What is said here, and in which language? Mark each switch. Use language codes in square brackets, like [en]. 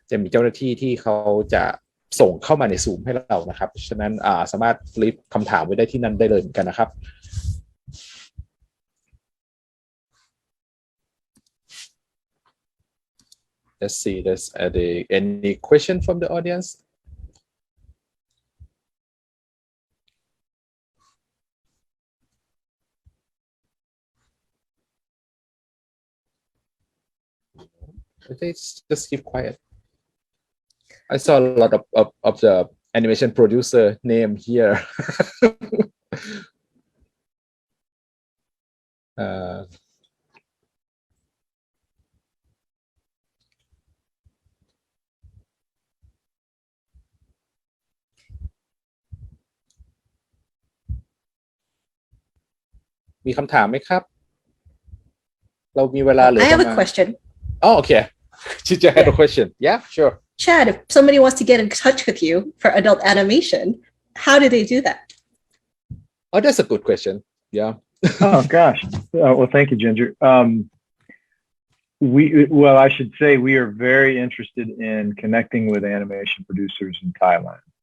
[th] เจ้าหน้าที่ที่เขาจะส่งเข้ามาใน Zoom ให้เรานะครับฉะนั้นสามารถลิฟต์คำถามไว้ได้ที่นั่นได้เลยเหมือนกันนะครับ [en] Let's see there's any question from the audience they just keep quiet. I saw a lot of the animation producer name here. [th] มีคำถามไหมครับเรามีเวลาเหลือ [en] I have a question. Oh, okay. Did you have a question? Yeah, sure. Chad, if somebody wants to get in touch with you for adult animation, how do they do that? Oh, that's a good question. Yeah. Oh gosh. Well, thank you, Ginger. I should say we are very interested in connecting with animation producers in Thailand.